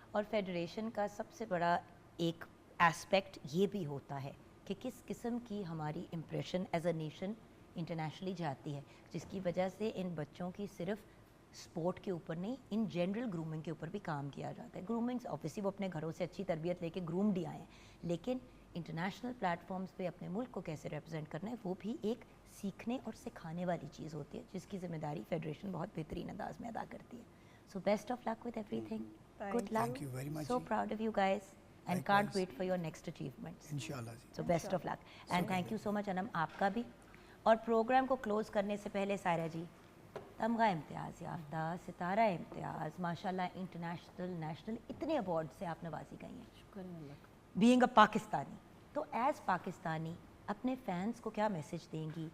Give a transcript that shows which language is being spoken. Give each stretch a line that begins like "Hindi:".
Hindi: और फेडरेशन का सबसे बड़ा एक एस्पेक्ट ये भी होता है कि किस किस्म की हमारी impression
English: as a nation
Hindi: internationally जाती है, जिसकी वजह से इन बच्चों की सिर्फ स्पोर्ट के ऊपर नहीं, इन जनरल ग्रूमिंग के ऊपर भी काम किया जाता है. ग्रूमिंग ऑब्वियसली वो अपने घरों से अच्छी तरबियत लेके ग्रूम्ड ही आए हैं, लेकिन इंटरनेशनल प्लेटफॉर्म्स पे अपने मुल्क को कैसे रिप्रेजेंट करना है वो भी एक सीखने और सिखाने वाली चीज़ होती है, जिसकी जिम्मेदारी फेडरेशन बहुत बेहतरीन अंदाज में अदा करती है.
English: So best of luck with everything. Good luck. Thank you very much. So proud of you guys and can't Likewise. wait for your next achievements.
Hindi: इंशाल्लाह जी.
English: So best of luck and thank you so much Anam,
Hindi: आपका भी. और programme को close करने से पहले सायरा जी, तमगा इम्तियाज़ याफ्ता, सितारा इम्तियाज़, माशाल्लाह इंटरनेशनल नेशनल इतने अवार्ड से आप नवाजी गई हैं.
English: being a Pakistani,
Hindi: तो एज पाकिस्तानी अपने फैंस को क्या मैसेज देंगी?